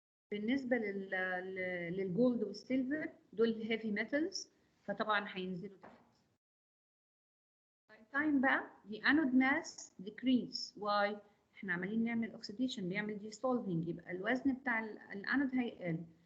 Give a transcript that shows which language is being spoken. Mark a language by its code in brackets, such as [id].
[ar] بالنسبة للجولد والسيلفر دول هيفي ميتالز، فطبعا هينزلوا تحت. [en] time بقى the anode mass decrease. [ar] why؟ احنا عمالين نعمل oxidation بيعمل dissolving، يبقى الوزن بتاع الانود هيقل.